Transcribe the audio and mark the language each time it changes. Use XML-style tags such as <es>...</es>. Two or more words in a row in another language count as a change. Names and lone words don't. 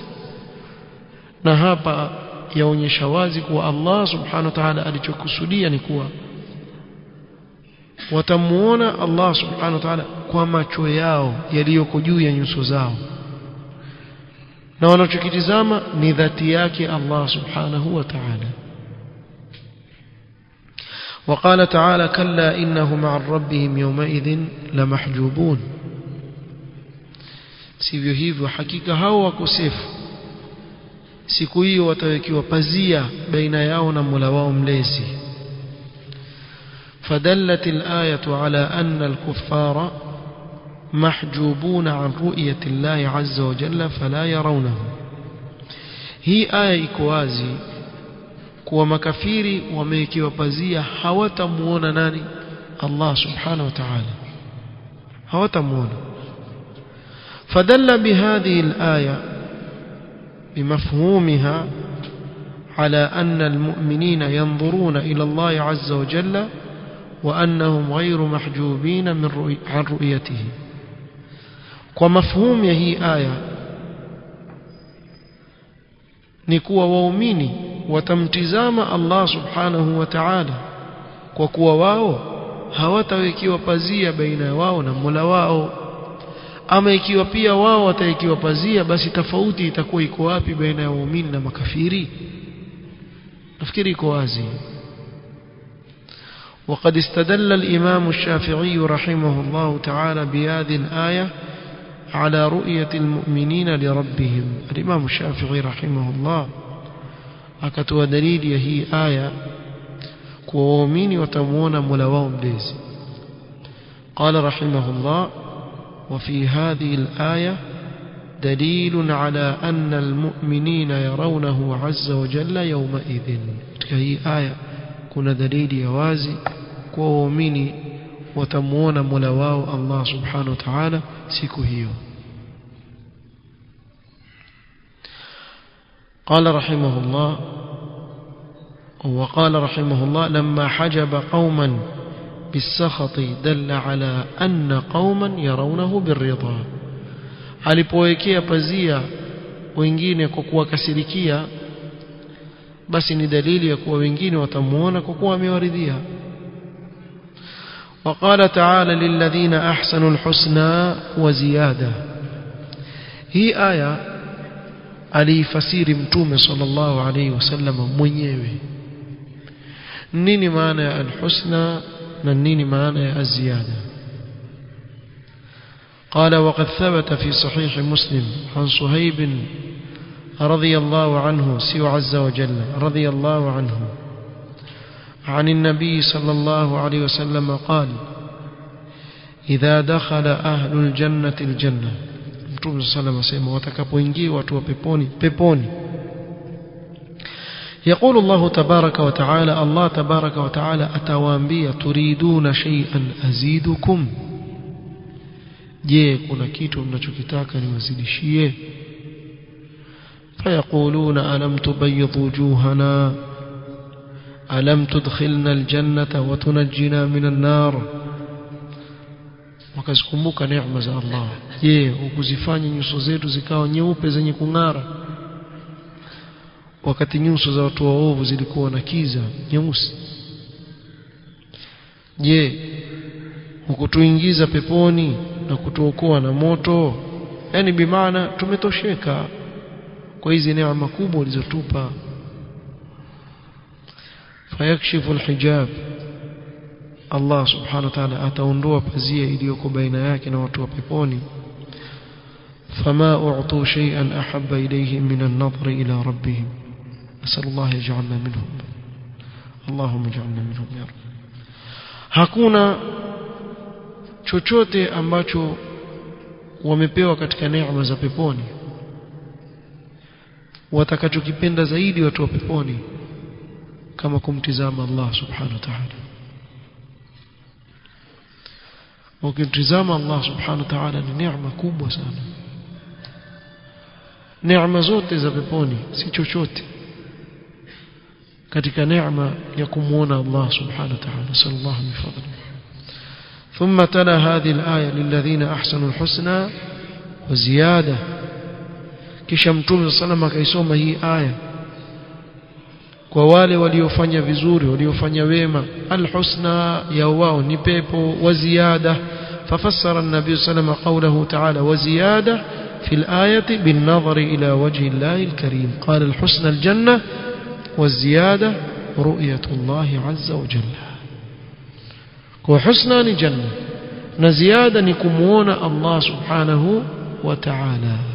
<sw>Na hapa yaonyesha wazi kuwa</sw> <ar>الله سبحانه وتعالى</ar> <sw>alichokusudia ni kuwa watamuona</sw> <ar>الله سبحانه وتعالى</ar> <sw>kwa macho yao yaliyoko juu ya nyuso zao, na wanachokitizama ni dhati yake</sw> <ar>الله سبحانه وتعالى. وقال تعالى كلا إنهم عن ربهم يومئذ لمحجوبون.</ar> <sw>sivyo hivyo, hakika hao wakosefu siku hiyo watawekiwa pazia baina yao na Mola wao mlezi.</sw> <ar>فدلت الآية على أن الكفار محجوبون عن رؤية الله عز وجل فلا يرونه.</ar> <sw>hii aya iko wazi kuwa makafiri wamewekiwa pazia, hawatamuona nani?</sw> <ar>الله سبحانه وتعالى,</ar> <sw>hawatamuona.</sw> <ar>فدل بهذه الآية بمفهومها على أن المؤمنين ينظرون إلى الله عز وجل وأنهم غير محجوبين عن رؤيته.</ar> <sw>na mafhumu hii aya ni kuwa waumini watamtizama</sw> <ar>الله سبحانه وتعالى,</ar> <sw>kwa kuwa wao hawatawekiwa pazia baina wao na Mola wao. Ama ikiwa pia wao watawekiwa pazia, basi tofauti itakuwa iko wapi baina ya waumini na makafiri? nafikiri iko wazi.</sw> <ar>وقد استدل الإمام الشافعي رحمه الله تعالى بهذه الآية على رؤية المؤمنين لربهم. الإمام الشافعي رحمه الله</ar> <sw>akatoa dalili ya hii aya kwa waumini watamuona Mola wao mlezi.</sw> <ar>قال رحمه الله وفي هذه الآية دليل على أن المؤمنين يرونه عز وجل يومئذ.</ar> <sw>katika hii aya kuna dalili ya wazi kwa waumini watamuona Mola wao</sw> <ar>الله سبحانه وتعالى</ar> <sw>siku hiyo.</sw> <ar>قال رحمه الله وقال رحمه الله لما حجب قوما بالسخط دل على أن قوما يرونه بالرضا.</ar> <sw>alipowekea pazia wengine kwa kuwakasirikia, basi ni dalili ya kuwa wengine watamuona kwa kuwa amewaridhia.</sw> <ar>وقال تعالى للذين أحسنوا الحسنى وزيادة.</ar> <sw>hii aya alifasiri mtume</sw> <ar>صلى الله عليه وسلم</ar> <sw>mwenyewe nini maana ya alhusna na nini maana ya aziyada.</sw> <ar>قال وقد ثبت في صحيح مسلم عن صهيب رضي الله عنه سوى عز وجل رضي الله عنه عن النبي صلى الله عليه وسلم قال إذا دخل أهل الجنة الجنة.</ar> <sw>Mtume</sw> <ar>صلى الله عليه وسلم</ar> <sw>watakapoingia watu wa peponi,</sw> <ar>يقول الله تبارك وتعالى الله تبارك وتعالى</ar> <sw>atawaambia</sw> <ar>تريدون شيئا أزيدكم,</ar> <sw>je kuna kitu mnachokitaka niwazidishie?</sw> <ar>فيقولون ألم تبيض وجوهنا ألم تدخلنا الجنة وتنجنا من النار.</ar> <sw>wakazikumbuka neema za Allah, je ukuzifanya nyuso zetu zikawa nyeupe zenye kung'ara, wakati nyuso za watu waovu zilikuwa na kiza nyeusi? Je ukutuingiza peponi na kutuokoa na moto? Yani bimaana tumetosheka kwa hizi neema kubwa ulizotupa.</sw> <ar>فيكشف الحجاب, الله سبحانه وتعالى</ar> <sw>ataondoa pazia iliyoko baina yake na watu wa peponi.</sw> <ar>فما أعطوا شيئا أحب إليهم من النظر إلى ربهم نسأل الله يجعلنا منهم اللهم اجعلنا منهم يا رب.</ar> <sw>hakuna chochote ambacho wamepewa katika neema za peponi watakachokipenda zaidi watu wa peponi kama kumtizama</sw> <ar>الله سبحانه وتعالى.</ar> <sw>Ukimtizama</sw> <ar>الله سبحانه وتعالى</ar> <sw>ni neema kubwa sana. Neema zote za peponi si chochote katika neema ya kumuona</sw> <ar>الله سبحانه وتعالى. صلى الله من فضله. ثم تلا هذه الآية للذين أحسنوا الحسنى وزيادة.</ar> <sw>kisha Mtume sallallahu akaisoma hii aya kwa wale waliofanya vizuri, waliofanya wema, alhusna ya wao ni pepo, wa ziyada.</sw> <ar>ففسر النبي صلى الله عليه وسلم قوله تعالى وزيادة في الآية بالنظر إلى وجه الله الكريم. قال الحسنى الجنة والزيادة رؤية الله عز وجل.</ar> <sw>wa husna ni jannah na ziyada ni kumuona</sw> <ar>الله سبحانه وتعالى.</ar>